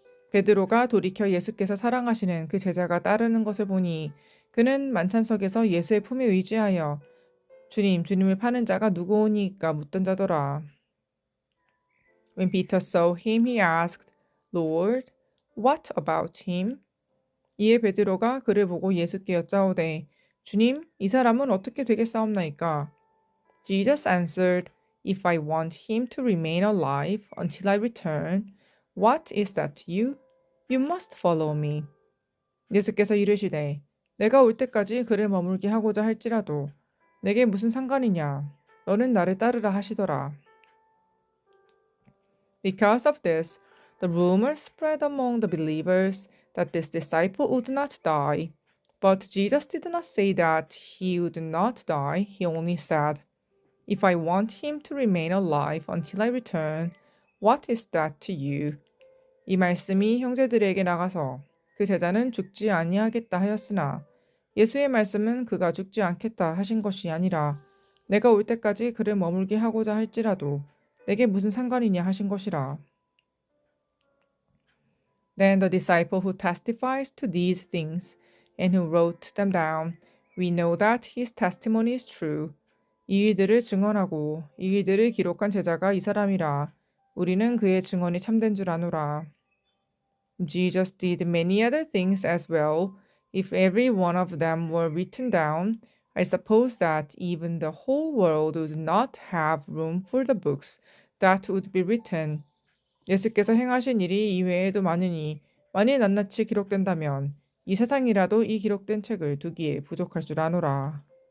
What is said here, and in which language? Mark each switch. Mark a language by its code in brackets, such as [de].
[ko] 베드로가 돌이켜 예수께서 사랑하시는 그 제자가 따르는 것을 보니 그는 만찬석에서 예수의 품에 의지하여 주님을 파는 자가 누구오니까 묻던 자더라. [en] When Peter saw him, he asked, Lord, what about him? [ko] 이에 베드로가 그를 보고 예수께 여짜오되 주님, 이 사람은 어떻게 되겠사옵나이까? [en] Jesus answered, If I want him to remain alive until I return, what is that to you? You must follow me. [ko] 예수께서 이르시되 내가 올 때까지 그를 머물게 하고자 할지라도 내게 무슨 상관이냐? 너는 나를 따르라 하시더라. [en] Because of this, the rumor spread among the believers that this disciple would not die. But Jesus did not say that he would not die. He only said, If I want him to remain alive until I return, what is that to you? [ko] 이 말씀이 형제들에게 나가서 그 제자는 죽지 아니하겠다 하였으나 예수의 말씀은 그가 죽지 않겠다 하신 것이 아니라 내가 올 때까지 그를 머물게 하고자 할지라도 내게 무슨 상관이냐 하신 것이라. [en] Then the disciple who testifies to these things and who wrote them down, we know that his testimony is true. [ko] 이 일들을 증언하고 이 일들을 기록한 제자가 이 사람이라. 우리는 그의 증언이 참된 줄 아노라. [en] Jesus did many other things as well. If every one of them were written down, I suppose that even the whole world would not have room for the books that would be written. [ko] 예수께서 행하신 일이 이외에도 많으니 만일 낱낱이 기록된다면 이 세상이라도 이 기록된 책을 두기에 부족할 줄 아노라.